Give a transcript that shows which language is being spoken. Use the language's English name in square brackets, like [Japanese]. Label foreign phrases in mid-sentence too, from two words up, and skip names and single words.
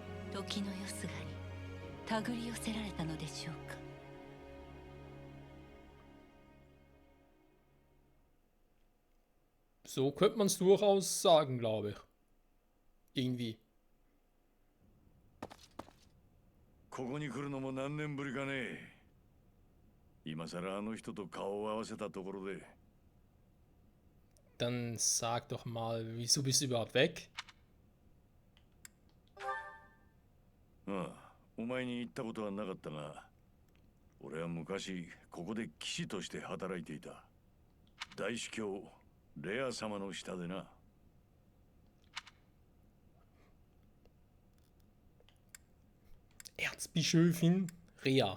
[Japanese] 時のよすがに手繰り寄せられたのでしょうか。 [German] So könnte man es durchaus sagen, glaube ich. Irgendwie. [Japanese] ここに来るのも何年ぶりかね。今さらあの人と顔を合わせたところで。 [German] Dann sag doch mal, wieso bist du überhaupt weg? [Japanese] ああ、お前に言ったことはなかったが、俺は昔ここで騎士として働いていた。大司教レア様の下でな。 [German] Erzbischöfin Rea.